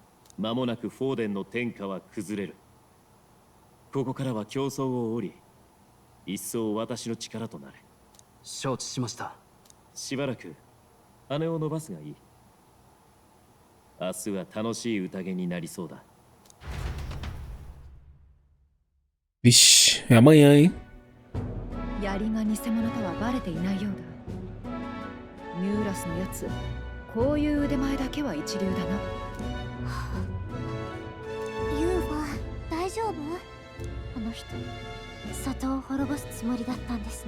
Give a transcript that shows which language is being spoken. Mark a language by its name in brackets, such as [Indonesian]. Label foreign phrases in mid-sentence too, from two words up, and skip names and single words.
[Japanese] 間もなくフォーデンの天下は崩れる。ここからは競争を折り、一層私の力となれ。承知しました。しばらく羽を伸ばすがいい。明日は楽しい宴になりそうだ。 [Portuguese] Vixe, é amanhã, hein? [Japanese] 槍が偽物とはバレていないようだ。ミューラスのやつ、こういう腕前だけは一流だな。ユーファ、大丈夫？あの人、里を滅ぼすつもりだったんですね。